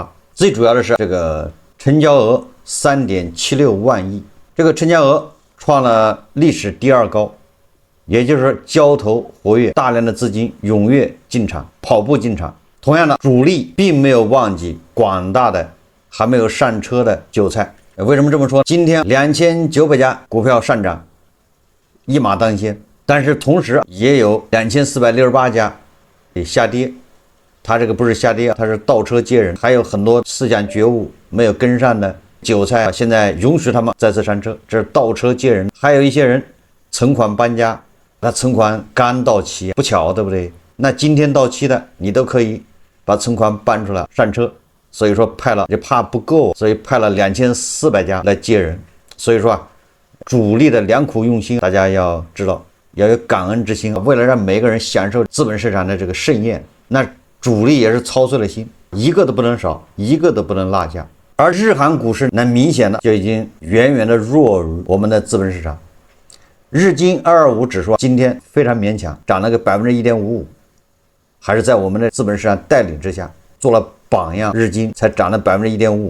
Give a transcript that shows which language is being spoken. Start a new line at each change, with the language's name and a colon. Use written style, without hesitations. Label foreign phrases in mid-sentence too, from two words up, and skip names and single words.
Chinese: 最主要的是這個成交額 3.76 萬億，這個成交額創了歷史第二高，也就是說交投活躍，大量的資金踴躍進場，跑步進場。同樣的，主力並沒有忘記廣大的還沒有上車的韭菜。為什麼這麼說？今天2900家股票上漲，一馬當先。但是同時也有2468家下跌，它這個不是下跌，它是倒車接人，還有很多思想覺悟沒有跟上的韭菜，現在允許他們再次上車，這是倒車接人。還有一些人存款搬家，那存款剛到期，不巧对不對？那今天到期的你都可以把存款搬出来上車，所以說派了，就怕不夠，所以派了2400家來接人。所以说主力的良苦用心，大家要知道。要有感恩之心，为了讓每個人享受資本市場的這個盛宴，那主力也是操碎了心，一個都不能少，一個都不能落下。而日韓股市那明顯的就已經遠遠的弱於我們的資本市場。日經225指數今天非常勉強，漲了個 1.55%， 還是在我們的資本市場帶領之下做了榜樣，日經才漲了 1.55%。